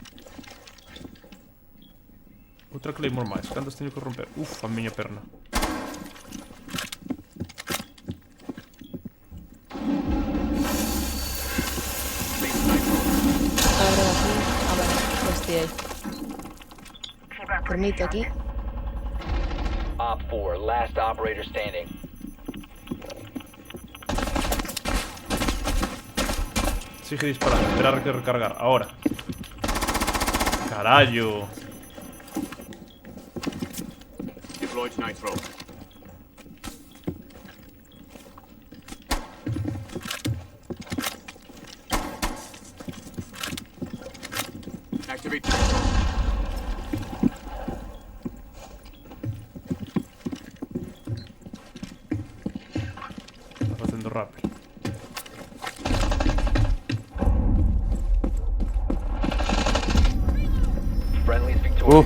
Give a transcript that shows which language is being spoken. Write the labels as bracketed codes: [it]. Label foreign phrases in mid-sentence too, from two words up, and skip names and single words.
[gl] Outra Claymore máis. Cantas teño que romper? Uf, a miña perna. Abren aquí. Ah, vale. Este aí. [en] Keep up with [gl] Permite aquí. [en] Op 4, last operator standing. [gl] Sigue disparando. Esperar que recargar. Ahora. Carallo. [en] Deployed nitro. Activate. [gl] Está facendo rappel. [en] Friendly's victorious.